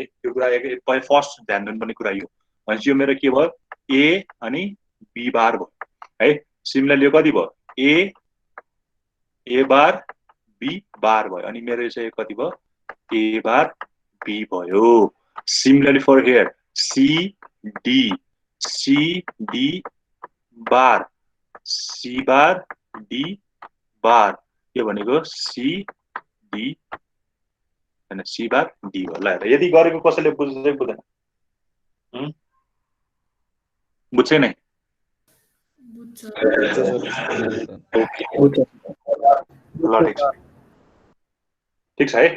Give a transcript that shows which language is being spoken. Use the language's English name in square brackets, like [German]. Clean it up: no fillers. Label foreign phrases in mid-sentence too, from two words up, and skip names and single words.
[Nepali] यो कुरा फर्स्ट ध्यान दिनुपर्ने कुरा यो भनेपछि यो मेरो के भयो, ए अनि [English] B bar [Nepali] भयो है। सिमिलरली यो कति भयो, [English] A bar B bar [Nepali] भयो, अनि मेरो चाहिँ कति भयो, [English] A bar B [Nepali] भयो। [English] similarly for here C D bar, C bar D bar, [Nepali] यो भनेको [English] C D [Nepali] हैन, [English] C bar D [Nepali] हो। ल यदि गरेको कसैले बुझ्दै बुझ्दैन, बुझ्छ नै, ल ठिक छ है।